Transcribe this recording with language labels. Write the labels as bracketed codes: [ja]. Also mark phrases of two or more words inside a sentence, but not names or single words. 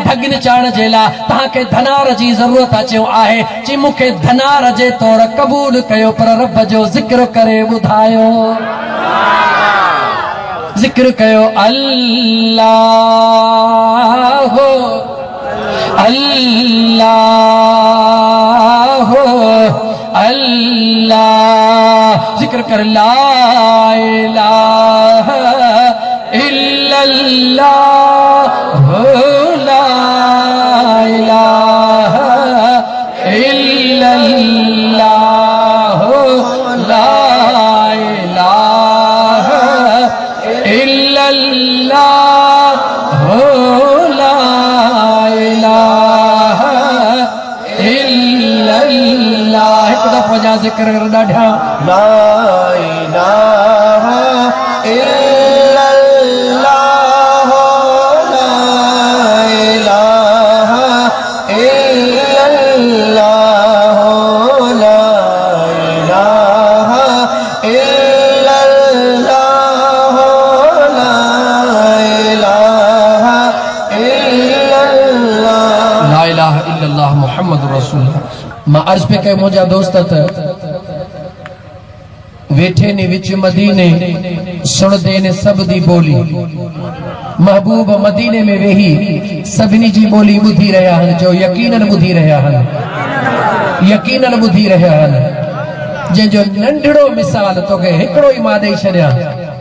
[sd] ढगियुनि चारण जे लाइ तव्हांखे धनार जी ज़रूरत अचो आहे चई मूंखे धनार जे तौर क़बूल कयो पर रब जो ज़िक्र करे ॿुधायो ज़िक्र कयो अल्लाह अल्लाह अल्लाह ज़िक्र कर [ar] لا إله إلا الله لا إله إلا الله لا إله إلا الله لا إله إلا الله [sd] हिक दफ़ो जा ज़िक्र कर ॾाढा [ar] لا إله إلا الله لا إله إلا الله لا إله إلا الله محمد رسول الله [sd] मां अर्ज़ पे कयो मुंहिंजा दोस्त वेठे ने [pa] وچ مدینے سندے نے سب دی بولی [sd] महबूब मदीने में वेही सभिनी जी बोली ॿुधी रहिया आहिनि जो यकीनन ॿुधी रहिया आहिनि यकीनन ॿुधी रहिया आहिनि जंहिंजो नंढड़ो मिसाल तोखे हिकिड़ो ई मां ॾेई छॾियां